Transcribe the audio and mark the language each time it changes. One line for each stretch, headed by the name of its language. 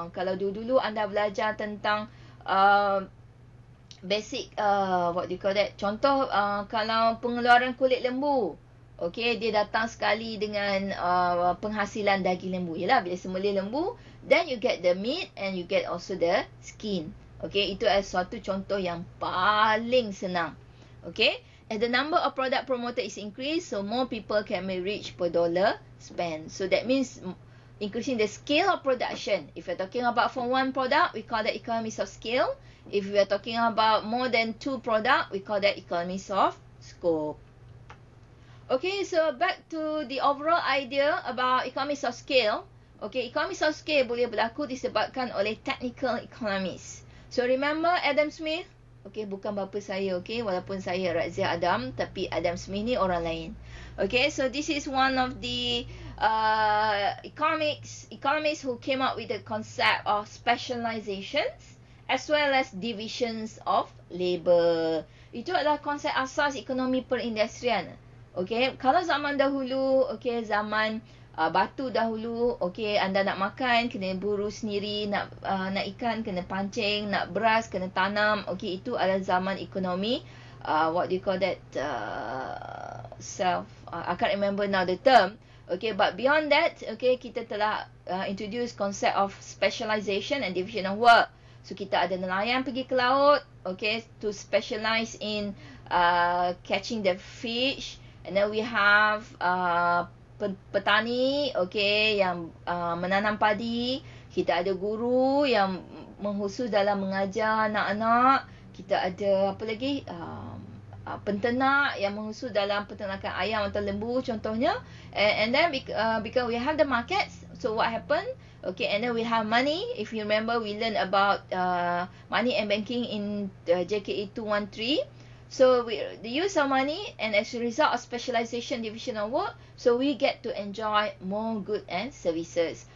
Malay: Kalau dulu-dulu anda belajar tentang
English: basic what do you call that,
Malay: contoh kalau pengeluaran kulit lembu, okay, dia datang sekali dengan penghasilan daging lembu. Yalah, bila sembelih lembu,
English: then you get the meat and you get also the skin.
Malay: Okay, itu adalah suatu contoh yang paling senang.
English: Okay, as the number of product promoted is increased, so more people can be reached per dollar spent. So that means increasing the scale of production. If you're talking about for one product, we call that economies of scale. If we are talking about more than 2 product, we call that economies of scope. Okay, so back to the overall idea about economies of scale.
Malay: Okay, economies of scale boleh berlaku disebabkan oleh technical economies.
English: So remember Adam Smith?
Malay: Okay, bukan bapa saya, okay, walaupun saya Razia Adam, tapi Adam Smith ni orang lain.
English: Okay, so this is one of the economists who came up with the concept of specializations as well as divisions of labour.
Malay: Itu adalah konsep asas ekonomi perindustrian. Okay, kalau zaman dahulu, okay, zaman batu dahulu, okay, anda nak makan kena buru sendiri, nak ikan kena pancing, nak beras kena tanam.
English: Okay,
Malay: itu adalah zaman ekonomi
English: what do you call that, I can't remember now the term. Okay, but beyond that, okay,
Malay: kita telah
English: introduce concept of specialization and division of work. So
Malay: kita ada nelayan pergi ke laut,
English: okay, to specialize in catching the fish, and then we have
Malay: petani, okay, yang menanam padi. Kita ada guru yang mengkhusus dalam mengajar anak-anak. Kita ada apa lagi, penternak yang mengkhusus dalam peternakan ayam atau lembu contohnya.
English: And then because we have the markets, so what happened, okay, and then we have money. If you remember, we learned about money and banking in JKE417. So the use of money, and as a result of specialization, division of work, so we get to enjoy more good and services.